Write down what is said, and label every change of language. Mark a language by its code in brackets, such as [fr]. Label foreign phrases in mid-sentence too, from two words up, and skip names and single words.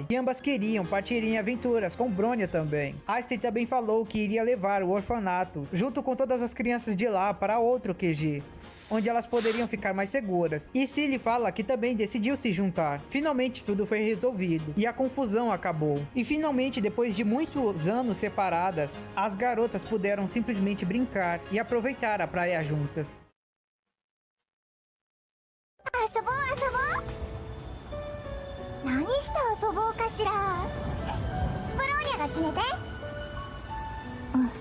[pt] E ambas queriam partir em aventuras com Bronya também. Einstein também falou que iria levar o orfanato, junto com todas as crianças de lá, para outro QG, onde elas poderiam ficar mais seguras. E Cilly fala que também decidiu se juntar. Finalmente tudo foi resolvido e a confusão acabou. E finalmente, depois de muitos anos separadas, as garotas puderam simplesmente brincar e aproveitar a praia juntas. [ja] 遊ぼう遊ぼう。何して遊ぼうかしら。ブローニャが決めて。うん。